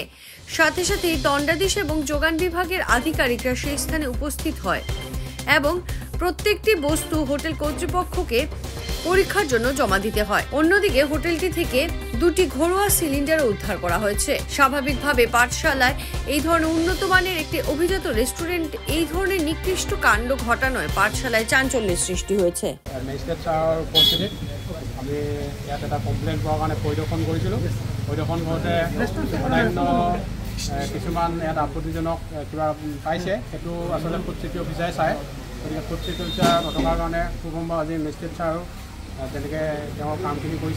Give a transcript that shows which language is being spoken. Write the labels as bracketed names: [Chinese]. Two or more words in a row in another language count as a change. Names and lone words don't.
[Bangla] সাথে সাথে দণ্ডাধীশ এবং যোগান বিভাগের আধিকারিকরা সেই স্থানে উপস্থিত হয় এবং প্রত্যেকটি বস্তু হোটেল কর্তৃপক্ষকে পরীক্ষার জন্য জমা দিতে হয়। অন্যদিকে হোটেলটি থেকে দুটি ঘরোয়া সিলিন্ডার উদ্ধার করা হয়েছে। স্বাভাবিকভাবে পাঠশালায় এই ধরনের উন্নত মানের একটি অভিজাত রেস্টুরেন্ট এই ধরনের নিকৃষ্ট কাণ্ড ঘটানোয় পাঠশালায় চাঞ্চল্যের সৃষ্টি হয়েছে। [Assamese] আমি ইয়াত এটা কমপ্লেইন পোৱাৰ কাৰণে পৰিদৰ্শন কৰিছিলোঁ। পৰিদৰ্শন কৰোঁতে অন্যান্য কিছুমান ইয়াত আপত্তিজনক কিবা পাইছে, সেইটো আচলতে ফুড ছেফটি অফিচাৰে চায়। গতিকে ফুড ছেফটি অফিচাৰ নথকাৰ কাৰণে কুটুম্ব আজি মেজিষ্ট্ৰেট ছাৰো তেনেকৈ তেওঁৰ কামখিনি কৰিছে।